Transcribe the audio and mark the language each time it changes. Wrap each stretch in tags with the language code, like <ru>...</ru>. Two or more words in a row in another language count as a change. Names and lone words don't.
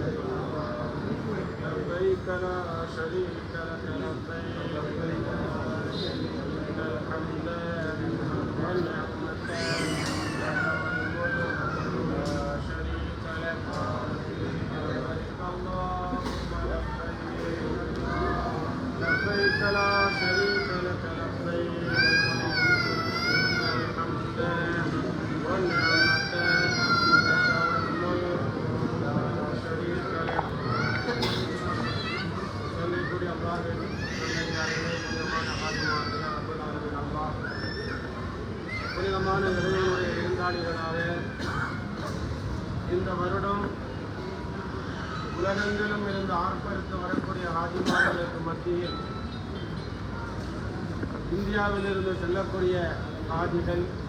<ar>لبيك لا شريك لك لبيك إن الحمد والنعمة لك والملك لا شريك لك لبيك اللهم لبيك لا شريك لك لبيك إن الحمد والنعمة لك والملك لا شريك لك</ar> <ta>சொல்லக்கூடிய அல்லாஹ்வின் நல்லடியார்களே, புனிதமான ஆத்மாக்களே,</ta> <ar>رب العالمين</ar> <ta>அல்லாஹ் புனிதமான இறைவனுடைய விருந்தாளிகளாக இந்த வருடம் உலகெங்கிலும் இருந்து ஆர்ப்பரித்து வரக்கூடிய ஹாஜிமார்களுக்கு மத்தியில் இந்தியாவிலிருந்து செல்லக்கூடிய ஹாஜிகள்,</ta>